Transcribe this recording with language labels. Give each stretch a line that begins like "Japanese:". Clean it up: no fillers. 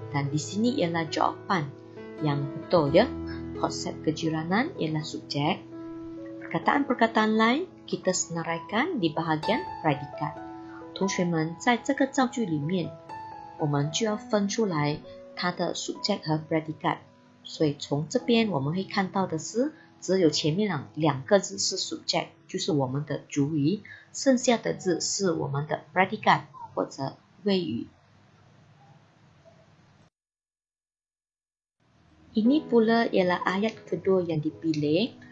Malay: Dan di sini ialah jawapan yang betul ya. Konsep kejiranan ialah subjek. Perkataan-perkataan lain kita senaraikan di bahagian predikat。
Chinese: 同学们，在这个造句里面，我们就要分出来它的 subject 和 predikat。所以从这边我们会看到的是只有前面两个字是 subject， 就是我们的主语，剩下的字是我们的 predikat 或者谓语。
Malay: Ini pula ialah ayat kedua yang dipilih.